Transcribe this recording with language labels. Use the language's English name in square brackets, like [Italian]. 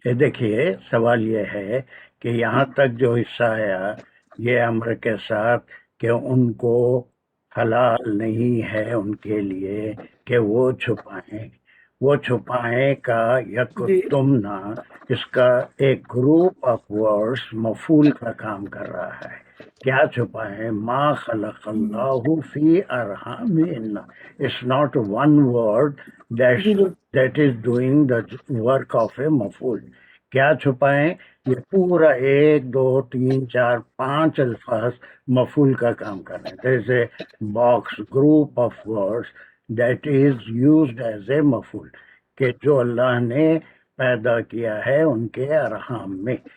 [Urdu] نہیں دیکھیے، سوال یہ ہے کہ یہاں تک جو حصہ آیا یہ امر کے ساتھ کہ ان کو حلال نہیں ہے ان کے لیے کہ وہ چھپائیں کا یکتمنا، اس کا ایک گروپ آف ورڈز مفعول کا کام کر رہا ہے. کیا چھپائیں؟ [Arabic] ما خلق اللہ فی ارحامہن. [English] It's not one word that is doing the work of a مفعول. [Urdu] کیا چھپائیں؟ یہ پورا 1 2 3 4 5 الفاظ مفعول کا کام کر رہے ہیں. [English] There is a box group of words that is used as a مفعول، [Urdu] کہ جو اللہ نے پیدا کیا ہے ان کے ارحام میں.